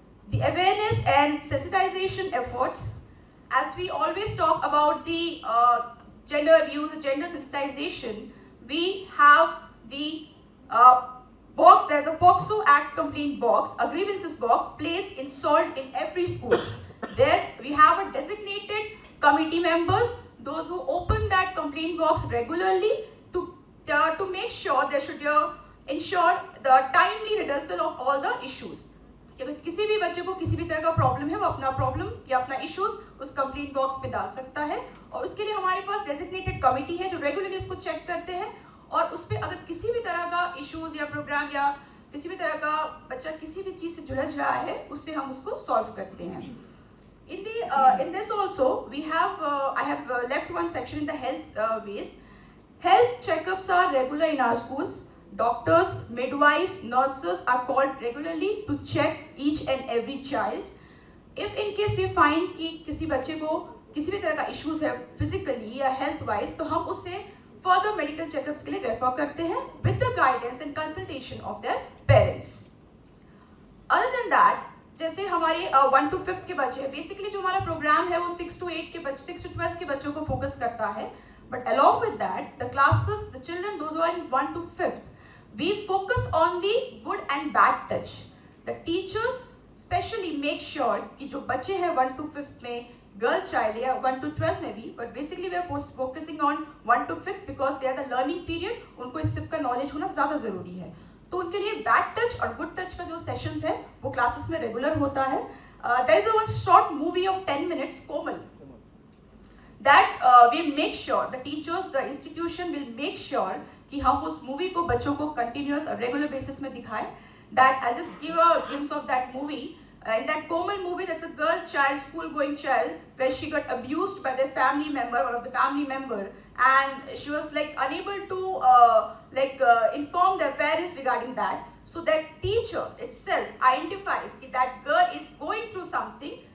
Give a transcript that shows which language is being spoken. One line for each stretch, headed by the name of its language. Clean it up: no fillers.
English: The awareness and sensitization efforts. As we always talk about the gender abuse, gender sensitization, we have the box, there's a POCSO Act complaint box, a grievances box placed installed in every school. There we have a designated committee members, those who open that complaint box regularly to make sure they should ensure the timely redressal of all the issues.
Hindi: अगर किसी भी बच्चे को किसी भी तरह का problem है, वो अपना प्रॉब्लम या अपना इश्यूज उस कंप्लेंट बॉक्स पे डाल सकता है, और उसके लिए हमारे पास डेजिग्नेटेड कमिटी है जो रेगुलरली इसको चेक करते हैं, और उस पर अगर किसी भी तरह का इश्यूज या प्रोग्राम या किसी भी तरह का बच्चा किसी भी चीज से जुलझ रहा है, उससे हम उसको सॉल्व करते हैं.
English: In this also we have I have left one section in the health ways. Health checkups are regular in our schools. Doctors, midwives, nurses are called regularly to check each and every child. If in case we find
Hindi: कि किसी बच्चे को किसी भी तरह का issues है physically या हेल्थ वाइज, तो हम उसे फर्दर मेडिकल चेकअप्स के लिए रेफर करते हैं
English: With the guidance and consultation of their parents. Other than that,
Hindi: जैसे हमारे 1 to 5 के बच्चे, बेसिकली जो हमारा प्रोग्राम है वो 6 to 12 के बच्चों को फोकस करता है.
English: But along with that, the classes, the children, those who are in 1 to 5th, we focus on the good and bad touch. The teachers specially make sure
Hindi: कि जो बच्चे हैं 1 to 5th में,
English: girl child
Hindi: या 1 to 12 में भी,
English: But basically we are focusing on 1 to 5th because they are the learning period.
Hindi: उनको इस सब का नॉलेज होना ज्यादा जरूरी है. तो उनके लिए बैड टच और गुड टच का जो सेशंस है वो क्लासेस में रेगुलर होता है.
English: there is a one short movie of 10 minutes, Komal, that we make sure, the teachers, the institution will make sure
Hindi: कि हम उस मूवी को बच्चों को कंटिन्यूअस और रेगुलर बेसिस में दिखाएं.
English: That I'll just give a glimpse of that movie. In that Komal movie, that's a girl child, school-going child, where she got abused by their family member, one of the family member, and she was like unable to inform their parents regarding that. So that teacher itself identifies that that girl is going through something.